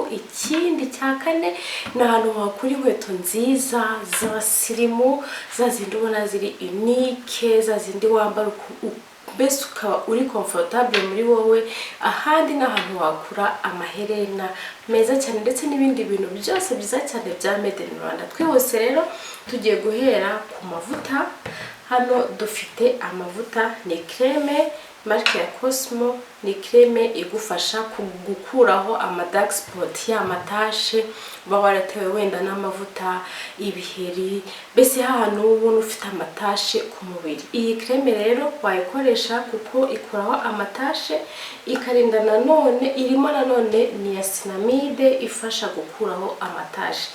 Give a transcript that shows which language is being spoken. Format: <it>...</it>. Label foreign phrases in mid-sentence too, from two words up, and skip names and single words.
<rw>Ikindi cya kane ni ahantu wakura inkweto nziza z'abasirimu, za zindi ubona ziri unique, za zindi wambara mbese ukaba uri comfortable muri wowe. Ahandi ni ahantu wakura amaherena meza cyane ndetse n'ibindi bintu byose byiza cyane bya</rw> <en>made in Rwanda.</en> <rw>Twihuse rero tugiye guhera ku mavuta. Hano dufite amavuta, ni</rw> <fr>creme marque</fr> <rw>ya Cosmo, ni creme igufasha gukuraho ama</rw> <en>dark spot</en> <rw>ya matashe uba waratewe wenda n'amavuta, ibiheri, mbese ahantu ubona ufite amatashe ku mubiri. Iyi creme rero wayikoresha kuko ikuraho amatashe, ikarinda nanone, irimo nanone niacinamide ifasha gukuraho amatashe.</rw>